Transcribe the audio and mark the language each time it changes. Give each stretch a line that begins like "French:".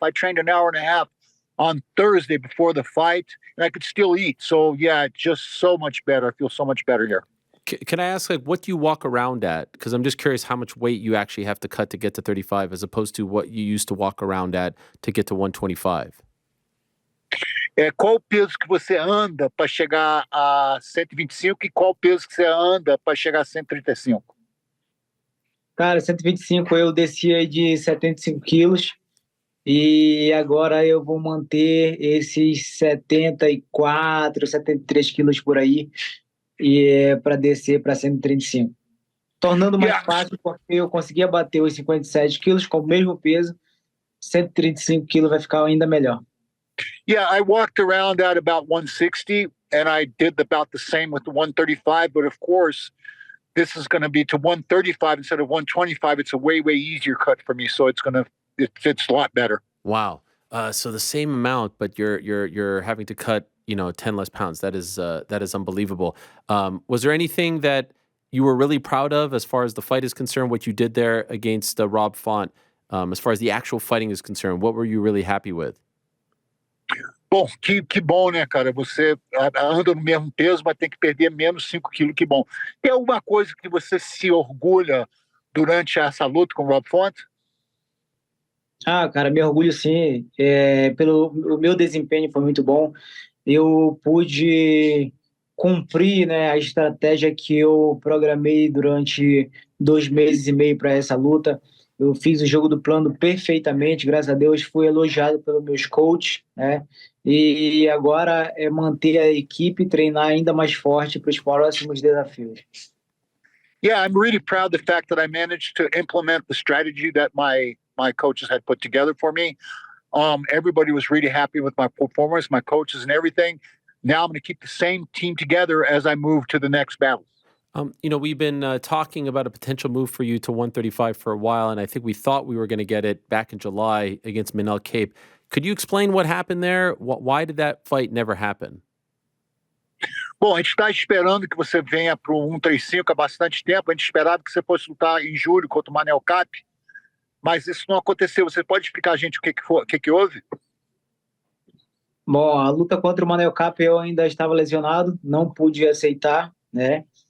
English: I trained an hour and a half on Thursday before the fight, and I could still eat. So, yeah, just so much better. I feel so much better here. Can I ask, what do you walk around at? Because I'm just curious how much weight you actually have to cut to get to 35 as opposed to what you used to walk around at to get to 125.
Portuguese: Qual o peso que você anda para chegar a 125 e qual o peso que você anda para chegar a 135? Cara, 125 eu descia de 75 quilos. E agora eu vou manter esses 74, 73 quilos por aí para descer para 135. Tornando mais fácil, porque eu conseguia bater os 57 quilos com o mesmo peso 135 quilos vai ficar ainda melhor.
English: Yeah, I walked around at about 160, and I did about the same with the 135. But of course, this is going to be to 135 instead of 125. It's a way easier cut for me, so it fits a lot better. Wow. So the same amount, but you're having to cut 10 less pounds. That is unbelievable. Was there anything that you were really proud of as far as the fight is concerned? What you did there against Rob Font, as far as the actual fighting is concerned, what were you really happy with?
Portuguese: Bom, que bom, né, cara? Você anda no mesmo peso, mas tem que perder menos 5 quilos, que bom. Tem alguma coisa que você se orgulha durante essa luta com o Rob Font? Ah, cara, me orgulho sim. O meu desempenho foi muito bom. Eu pude cumprir, né, a estratégia que eu programei durante 2 meses e meio para essa luta. Eu fiz o jogo do plano perfeitamente, graças a Deus, fui elogiado pelos meus coaches, né? E agora é manter a equipe e treinar ainda mais forte para os próximos desafios.
English: Yeah, I'm really proud of the fact that I managed to implement the strategy that my coaches had put together for me. Everybody was really happy with my performance, my coaches and everything. Now I'm going to keep the same team together as I move to the next battle. We've been talking about a potential move for you to 135 for a while, and I think we thought we were going to get it back in July against Manel Cape. Could you explain what happened there? Why did that fight never happen?
Portuguese: Bom, a gente está esperando que você venha para o 135 há bastante tempo. A gente esperava que você fosse lutar em julho contra o Manel Cape, mas isso não aconteceu. Você pode explicar a gente o que houve? Bom, a luta contra o Manel Cape eu ainda estava lesionado, não pude aceitar, né?